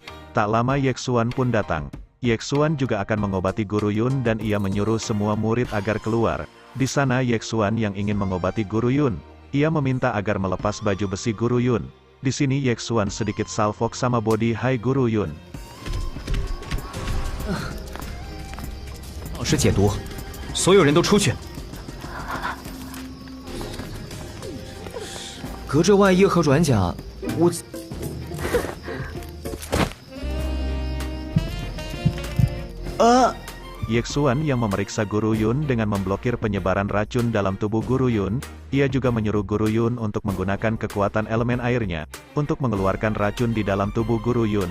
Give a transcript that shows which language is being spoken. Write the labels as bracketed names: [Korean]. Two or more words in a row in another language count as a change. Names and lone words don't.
[Indonesian] Tak lama Yexuan pun datang. Yexuan juga akan mengobati Guru Yun dan ia menyuruh semua murid agar keluar. Di sana Yexuan yang ingin mengobati Guru Yun, ia meminta agar melepas baju besi Guru Yun. Di sini Yexuan sedikit salfok sama body Hai Guru Yun. [Chinese] 老师解毒，所有人都出去。隔着外衣和软甲，我。 [Indonesian] Yexuan yang memeriksa Guru Yun dengan memblokir penyebaran racun dalam tubuh Guru Yun, ia juga menyuruh Guru Yun untuk menggunakan kekuatan elemen airnya, untuk mengeluarkan racun di dalam tubuh Guru Yun.